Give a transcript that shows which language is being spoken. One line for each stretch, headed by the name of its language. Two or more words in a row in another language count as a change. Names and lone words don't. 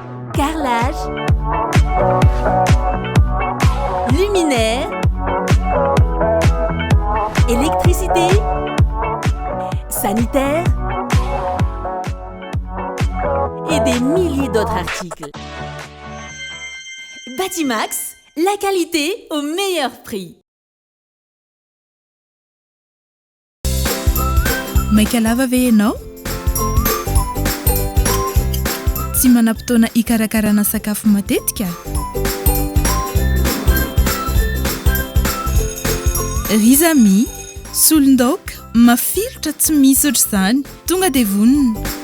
French: Carrelage, luminaire, électricité, sanitaire et des milliers d'autres articles. Batimax, la qualité au meilleur prix.
Malagasy: Maika lava ve ianao? Tsy manam-potoana hikarakarana sakafo matetika? Rizami, solondaoka, mafilotra tsy misy ohatr'izany, tonga dia vonona.